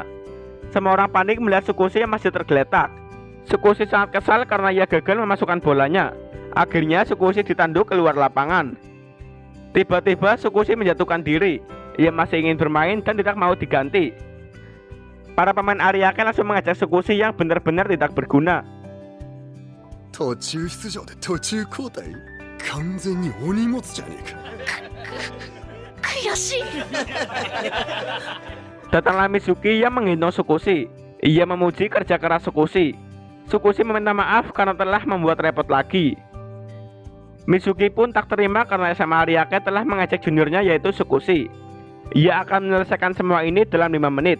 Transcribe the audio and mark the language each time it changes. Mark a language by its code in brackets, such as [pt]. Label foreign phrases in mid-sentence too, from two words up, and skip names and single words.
[id] Semua orang panik melihat Tsukushi yang masih tergeletak. Tsukushi sangat kesal karena ia gagal memasukkan bolanya. Akhirnya Tsukushi ditanduk keluar lapangan. Tiba-tiba Tsukushi menjatuhkan diri. Ia masih ingin bermain dan tidak mau diganti. Para pemain Ariake langsung mengajak Tsukushi yang benar-benar tidak berguna. [ja] 途中出場で途中交代完全にお荷物じゃねえか悔しい [id] Datanglah Mizuki yang menggendong Tsukushi. Ia memuji kerja keras Tsukushi. Tsukushi meminta maaf karena telah membuat repot lagi. Mizuki pun tak terima karena SMA Ariake telah mengajak juniornya yaitu Tsukushi. Ia akan menyelesaikan semua ini dalam 5 menit.